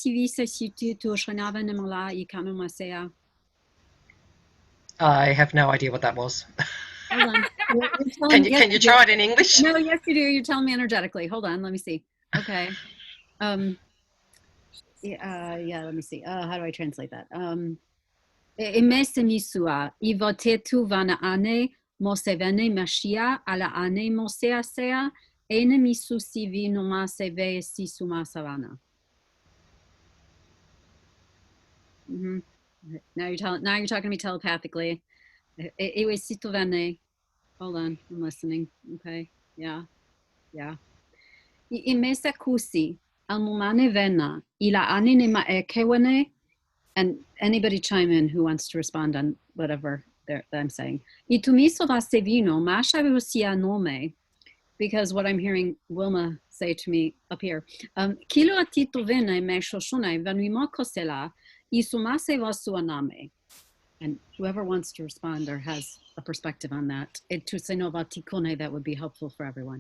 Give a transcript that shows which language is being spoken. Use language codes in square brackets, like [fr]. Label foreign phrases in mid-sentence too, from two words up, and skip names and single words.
[en] I have no idea what that was. Hold on. Can you try it in English? No, yes you do. You're telling me energetically. Hold on, let me see. Okay. Yeah, let me see. How do I translate that? Emesemisua ivotetu vana ane mosevene mashia ala ane mosea sea enemisu sivi noma seve sisuma savana. Now you're talking to me telepathically. Hold on, I'm listening. Okay, yeah. Imesa kusi almumane vena ila anine ma ekewane. And anybody chime in who wants to respond on whatever I'm saying. Because what I'm hearing Wilma say to me up here. And whoever wants to respond or has a perspective on that, that would be helpful for everyone.